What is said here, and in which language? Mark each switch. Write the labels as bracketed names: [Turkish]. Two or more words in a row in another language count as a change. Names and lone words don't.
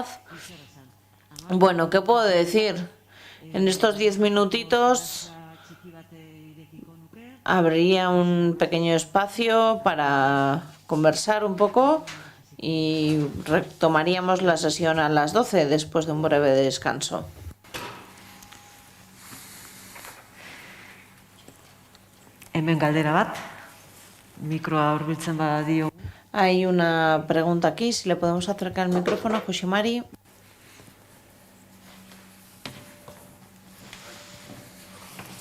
[Spanish] Bueno, ¿qué puedo decir? En estos 10 minutitos habría un pequeño espacio para conversar un poco y retomaríamos la sesión a las 12 después de un breve descanso. [Basque] Hemen galdera bat, mikroa hurbiltzen badadio. [Spanish] Hay una pregunta aquí, si le podemos acercar el micrófono a José Mari.